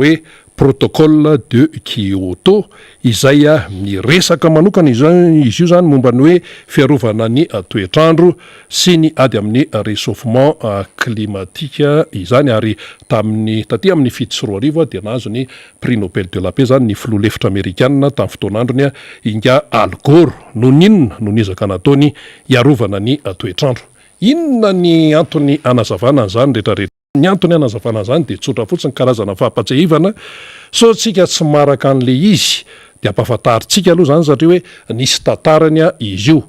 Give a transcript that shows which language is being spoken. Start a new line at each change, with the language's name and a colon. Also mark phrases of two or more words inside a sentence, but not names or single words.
Malagasy: hoe protocole de Kyoto izay miresaka manokana izy io zany momba ny hoe fiarovana ny toetrandro sy ny ady amin'ny
French: réchauffement climatique
Malagasy: izany ary taty amin'ny 7 dia nahazo ny
French: prix Nobel de la paix
Malagasy: zany ny filoha lefitra amerikanina tamin'ny fotoanandrony inga Al Gore no nizaka nataony iarovana ny toetrandro. Inona ny antony anazavana an'izany rehetrarehetra? Ny antony anazavana an'izany de tsotra fotsiny karazana fahapatsehivana so tsika tsy maraka an'le izy de ampahafantaritsika aloha zany satria hoe nisy tantarany izy io.